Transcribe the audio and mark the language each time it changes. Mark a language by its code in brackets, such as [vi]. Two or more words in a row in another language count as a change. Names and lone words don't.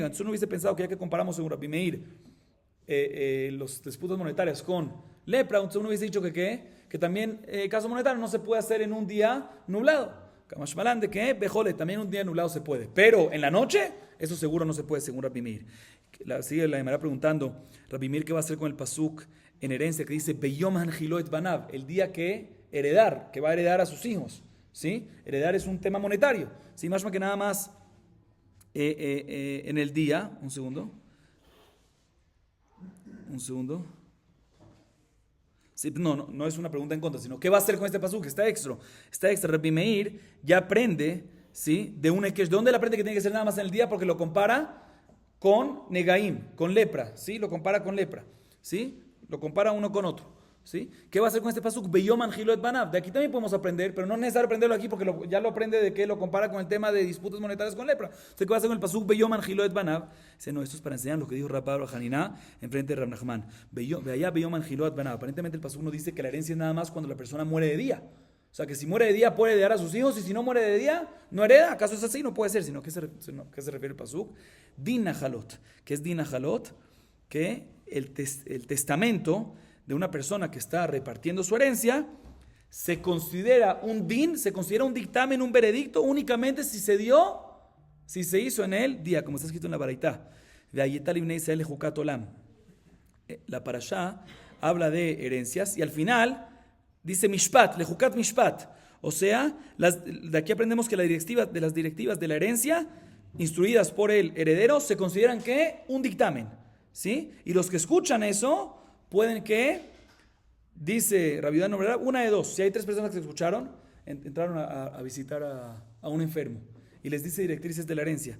[es] Entonces uno hubiese pensado que ya que comparamos según Rabbi Meir los disputas monetarias con lepra, entonces uno hubiese dicho que también caso monetario no se puede hacer en un día nublado. Kamashmalan de que Bejole, también un día nublado se puede, pero en la noche eso seguro no se puede según Rabbi Meir. Sigue la Gemara preguntando, Rabbi Meir, ¿qué va a hacer con el pasuk en herencia que dice [he] ביום הנחילו את בניו, [es] el día que heredar, que va a heredar a sus hijos? ¿Sí? Heredar es un tema monetario. ¿Sí? Más que nada más en el día, un segundo. Sí, no es una pregunta en contra, sino ¿qué va a hacer con este pasuk? Está extra. Rabbi Meir ya aprende, ¿sí? De dónde él aprende que tiene que ser nada más en el día, porque lo compara con Negaim, con lepra, ¿sí? Lo compara con lepra, ¿sí? Lo compara uno con otro, ¿sí? ¿Qué va a hacer con este pasuk? [he] ביום הנחילו את בניו. [es] De aquí también podemos aprender, pero no es necesario aprenderlo aquí porque ya lo aprende de que lo compara con el tema de disputas monetarias con lepra. Entonces, ¿qué va a hacer con el pasuk? [he] ביום הנחילו את בניו. [es] Dice, no, esto es para enseñar lo que dijo Rabba bar Haniná en frente de Rab Nachman. [he] אלא ביום הנחילו את בניו. [es] Aparentemente el pasuk no dice que la herencia es nada más cuando la persona muere de día. O sea, que si muere de día puede heredar a sus hijos y si no muere de día, no hereda. ¿Acaso es así? No puede ser. ¿Qué se refiere el pasuk? [he] דין נחלות. [es] ¿Qué es [he] דין נחלות? [es] Que el testamento de una persona que está repartiendo su herencia se considera un dictamen, un veredicto únicamente si se hizo en el día, como está escrito en la Baraitá. La parashá habla de herencias y al final dice [he] משפט, לחקת משפט. [es] O sea, de aquí aprendemos que las directivas de la herencia instruidas por el heredero se consideran que un dictamen, ¿sí? Y los que escuchan eso pueden que, dice Rabbi Yehuda Nobrera, una de dos. Si hay tres personas que se escucharon, entraron a visitar a un enfermo y les dice directrices de la herencia.